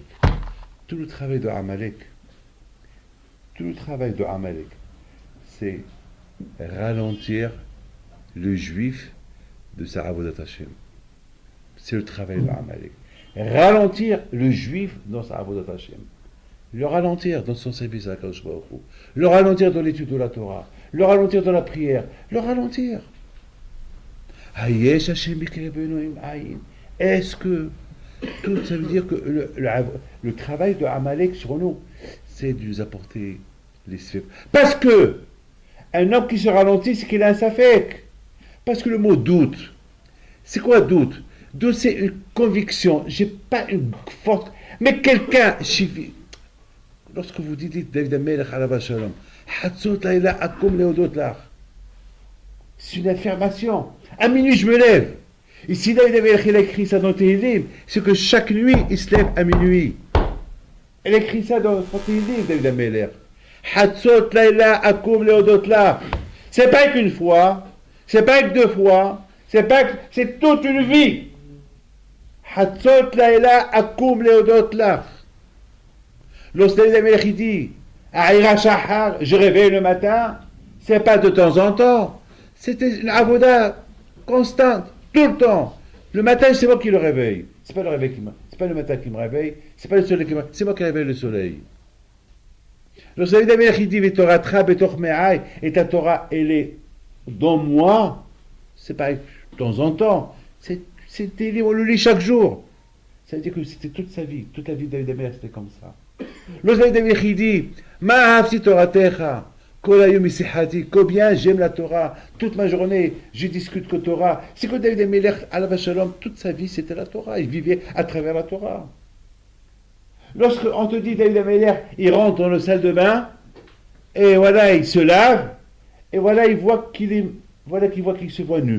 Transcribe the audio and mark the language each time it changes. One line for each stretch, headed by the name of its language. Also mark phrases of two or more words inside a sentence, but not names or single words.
French: Tout le travail de Amalek, c'est ralentir le juif de sa
Hebrew: עבודת השם.
French: C'est le travail de Amalek. ralentir le juif dans sa
Hebrew: עבודת השם.
French: Le ralentir dans son service à
Hebrew: הקדוש ברוך הוא.
French: Le ralentir dans l'étude de la Torah. Le ralentir dans la prière. Le ralentir.
Hebrew: היש השם בקרבנו אם אין.
French: Est-ce que tout ça veut dire que le travail de Amalek sur nous, c'est de nous apporter les sphères. Parce que un homme qui se ralentit, c'est qu'il a un safek. Parce que le mot doute, c'est quoi doute? Doute, c'est une conviction. J'ai pas une forte. Mais quelqu'un, lorsque vous dites David Amelech
Hebrew: עליו השלום, חצות לילה אקום להודות לך,
French: c'est une affirmation. À minuit, je me lève. Et si David Amelech il a écrit ça dans Tehillim, c'est que chaque nuit, il se lève à minuit. Il a écrit ça dans Tehillim, David Amelech.
Hebrew: חצות לילה אקום להודות לך.
French: C'est pas qu'une fois, c'est pas que deux fois, c'est toute une vie.
Hebrew: חצות לילה אקום להודות לך.
French: Lorsque David Amelech dit
Hebrew: אעירה שחר,
French: je réveille le matin, c'est pas de temps en temps, c'était une avoda constante, tout le temps. Le matin, c'est moi qui le réveille. C'est pas le réveil c'est pas le matin qui me réveille, c'est pas le soleil qui me réveille, c'est moi qui réveille le soleil. Lorsque David Amelech dit
Hebrew: תורתך בתוך מעי,
French: et ta Torah elle est dans moi, c'est pas de temps en temps, c'était on le lit chaque jour. Ça veut dire que c'était toute sa vie, toute la vie de David Amelech, c'était comme ça. Lorsque David Amelech dit
Hebrew: מה אהבתי תורתך, כל היום שיחתי,
French: combien j'aime la Torah, toute ma journée je discute que Torah. C'est que David Amelech,
Hebrew: עליו השלום,
French: toute sa vie c'était la Torah, il vivait à travers la Torah. Lorsqu'on te dit David Amelech, il rentre dans le salle de bain, et voilà, il se lave, et voilà, il voit qu'il se voit nu.